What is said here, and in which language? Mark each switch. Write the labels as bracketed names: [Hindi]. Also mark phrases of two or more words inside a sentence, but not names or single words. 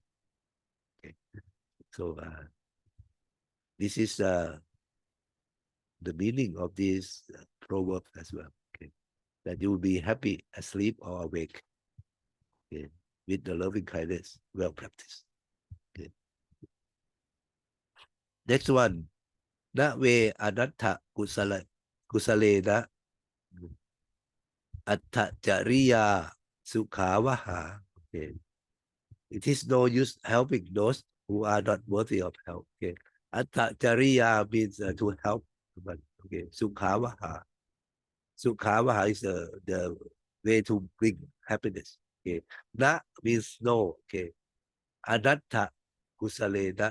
[English] Okay, so this is the meaning of this proverb as well. Okay, that you will be happy asleep or awake. Okay, with the loving kindness well practiced. Okay. Next one, [Pali] na ve anatta kusalena atta jariya sukhavaha. [English] Okay, it is no use helping those who are not worthy of help. Okay, [Pali] atta jariya [English] means to help, but okay, sukhavaha. Sukhavaha is the way to bring happiness. Okay, na means no. Okay, [Pali] anatta kusalena.